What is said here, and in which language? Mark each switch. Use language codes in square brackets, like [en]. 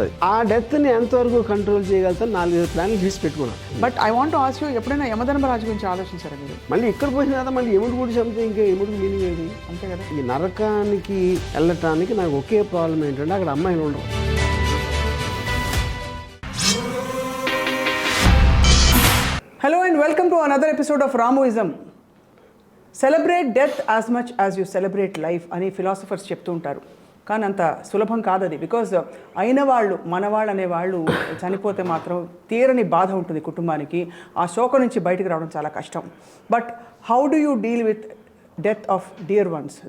[te] అది ఆ డెత్ని ఎంతవరకు కంట్రోల్ చేయగలుగుతాను, 4 ప్లాన్లు చేసి పెట్టుకున్నాను. [en] but I want to ask you, [te] ఎప్పుడైనా యమధర్మరాజు గురించి ఆలోచించారా మీరు? మళ్ళీ ఇక్కడ పోయిన తర్వాత మళ్ళీ ఎముడు కూడా చంపితే ఇంకా ఎముడికి మీనింగ్ ఏది? అంతే కదా. ఈ నరకానికి వెళ్ళటానికి నాకు ఒకే ప్రాబ్లం ఏంటంటే, అక్కడ అమ్మాయిలు ఉండవు. [en] Hello and welcome to another episode of Ramuism. Celebrate death as much as you celebrate life [te] అని ఫిలాసఫర్స్ చెప్తూ ఉంటారు. కానీ అంత సులభం కాదు అది. బికాజ్ అయిన వాళ్ళు, మనవాళ్ళు అనేవాళ్ళు చనిపోతే మాత్రం తీరని బాధ ఉంటుంది కుటుంబానికి. ఆ శోకం నుంచి బయటకు రావడం చాలా కష్టం. [en] But how do you deal with death of dear ones?